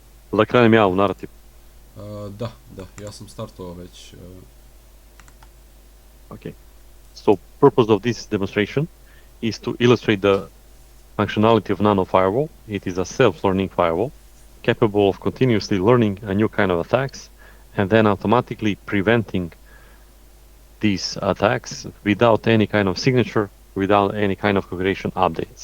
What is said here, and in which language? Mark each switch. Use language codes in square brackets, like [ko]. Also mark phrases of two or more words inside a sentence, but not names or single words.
[sr] Da krenem ja u narativ. Da, ja sam startovao već. [en] Okay. So purpose of this demonstration is to illustrate the functionality of NanoFirewall. It is a self-learning firewall capable of continuously learning a new kind of attacks and then automatically preventing these attacks without any kind of signature, without any kind of configuration updates.